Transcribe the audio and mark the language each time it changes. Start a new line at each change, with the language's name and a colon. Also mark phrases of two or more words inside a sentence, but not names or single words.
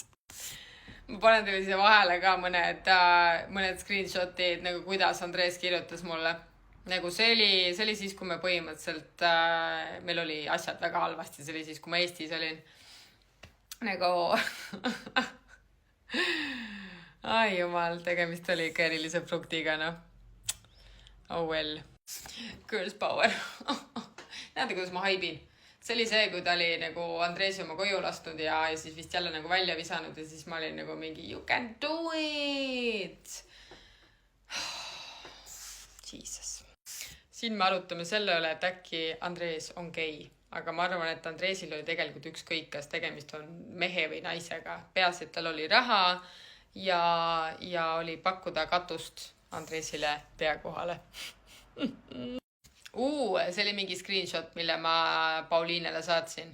Estonian: Ma panen teile siia vahele ka mõned screenshotid, nagu kuidas Andrees kirjutas mulle. Nagu see oli siis, kui me põhimõtteliselt, meil oli asjad väga halvasti, see oli siis, kui ma Eestis olin. Nagu, ai jumal, tegemist oli ikka erilise fruktiga,
English: Oh well. Girls power.
Estonian: Näete, kuidas ma haibin. See oli see, kui ta oli nagu Andreesi oma koju lastud ja siis vist jälle nagu välja visanud ja siis ma olin nagu mingi
English: you can do it!
Estonian: Jesus. Siin me arutame selle üle, et äkki Andrees on gei. Aga ma arvan, et Andreesil oli tegelikult ükskõik, kas tegemist on mehe või naisega. Peas, et tal oli raha ja oli pakkuda katust Andreesile pea kohale. See oli mingi screenshot, mille ma Pauliinele saatsin.